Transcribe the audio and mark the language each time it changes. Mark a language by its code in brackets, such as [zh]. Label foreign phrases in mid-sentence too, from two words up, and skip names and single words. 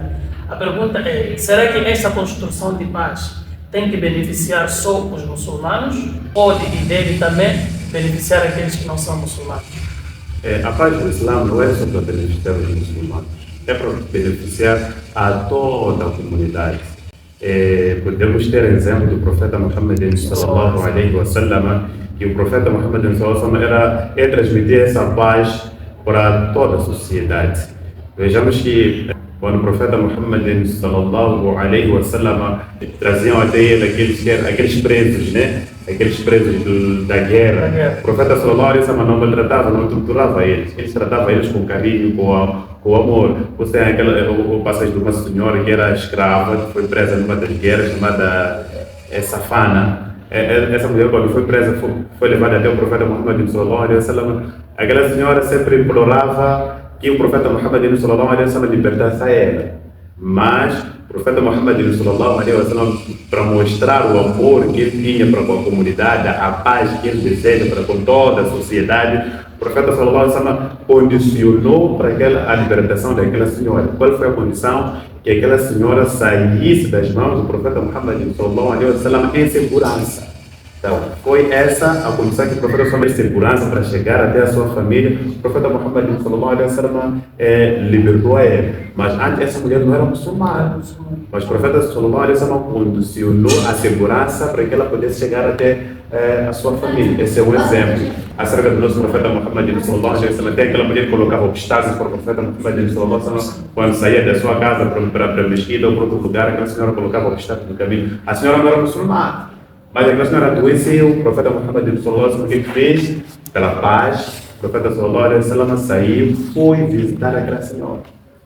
[pt] A pergunta é: será que essa construção de paz tem que beneficiar só os muçulmanos ou deve também beneficiar aqueles que não são muçulmanos? A paz do Islã não é só para beneficiar os muçulmanos, é para beneficiar a toda a comunidade. Podemos ter exemplo do profeta Muhammad [ar] صلى الله عليه وسلم, [pt] que o profeta Muhammad [ar] صلى الله عليه وسلم [pt] é transmitir essa paz para toda a sociedade. Vejamos que quando o profeta Muhammad [ar] صلى الله عليه وسلم [pt] traziam até ele aqueles presos, né? Aqueles presos da guerra. O profeta [ar] صلى الله عليه وسلم [pt] não maltratava, não torturava eles. Ele tratava eles com carinho, com amor. Você tem o passagem de uma senhora que era escrava, que foi presa numa das guerras, chamada Safana. Essa mulher, quando foi presa, foi levada até o profeta Muhammad [ar] صلى الله عليه وسلم. [pt] Aquela senhora sempre implorava que o profeta Muhammad [ar] صلى الله عليه وسلم [pt] libertasse a ela. Mas o profeta Muhammad [ar] صلى الله عليه وسلم, [pt] para mostrar o amor que ele tinha para com a comunidade, a paz que ele deseja para com toda a sociedade, o profeta [ar] صلى الله عليه وسلم [pt] condicionou para a libertação daquela senhora. Qual foi a condição? Que aquela senhora saísse das mãos do profeta Muhammad [ar] صلى الله عليه وسلم [pt] em segurança. Então, foi essa a condição que o profeta [ar] صلى الله عليه وسلم [pt] segurança para chegar até a sua família. O profeta Muhammad [ar] صلى الله عليه وسلم [pt] libertou a ela. Mas antes essa mulher não era muçulmana. Mas o profeta [ar] صلى الله عليه وسلم [pt] condicionou a segurança para que ela pudesse chegar até a sua família. Esse é um exemplo. Acerca do nosso profeta Muhammad [ar] صلى الله عليه وسلم, [pt] até aquela mulher que colocava obstáculos para o profeta Muhammad [ar] صلى الله عليه وسلم [pt] quando saía da sua casa para a mesquita ou para outro lugar, aquela senhora colocava obstáculos no caminho. A senhora não era muçulmana. Mas aquela senhora adoeceu, o profeta Muhammad [ar] صلى الله عليه وسلم, [pt] o que fez? Pela paz, o profeta [ar] صلى الله عليه وسلم [pt] saiu, foi visitar aquela senhora.